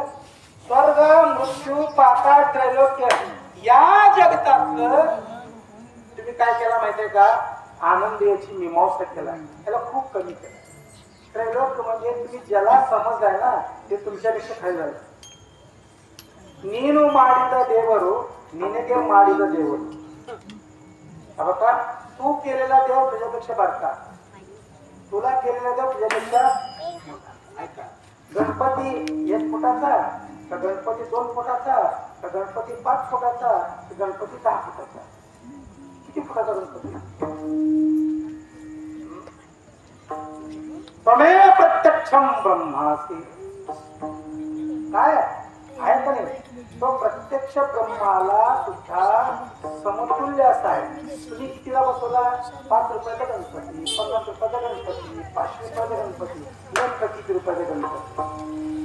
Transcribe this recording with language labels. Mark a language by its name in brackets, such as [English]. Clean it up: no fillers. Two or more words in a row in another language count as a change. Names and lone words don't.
[Marathi] स्वर्ग मृत्यू पाताळ त्रैलोक्य या जगतातलं तुम्ही काय केला माहितीये का? आनंद याची मीमांसा केला, त्याला खूप कमी केलं. त्रैलोक्य म्हणजे तुम्ही ज्याला समजलाय ना ते तुमच्यापेक्षा खाली झालं. [Kannada] ನೀನು ಮಾಡಿದ ದೇವರು ನಿನಗೆ ಮಾಡಿದ ದೇವರು. [Marathi] बघा, तू केलेला देव तुझ्यापेक्षा बारका, तुला केलेला देव तुझ्यापेक्षा मोठा. गणपती 1 फुटाचा का गणपती 2 फुटाचा का गणपती 5 फुटाचा का गणपती 10 फुटाचा? किती फुटाचा गणपती? [Sanskrit] त्वमेव प्रत्यक्षम ब्रह्मासी. [Marathi] काय आहे का नाही? तो प्रत्यक्ष ब्रह्माला सुद्धा समतुल्य असा आहे. तुम्ही कितीला बसवला? 5 रुपयाचा गणपती, 50 रुपयाचा गणपती, 500 रुपयाचा गणपती, किती रुपयाचा गणपती.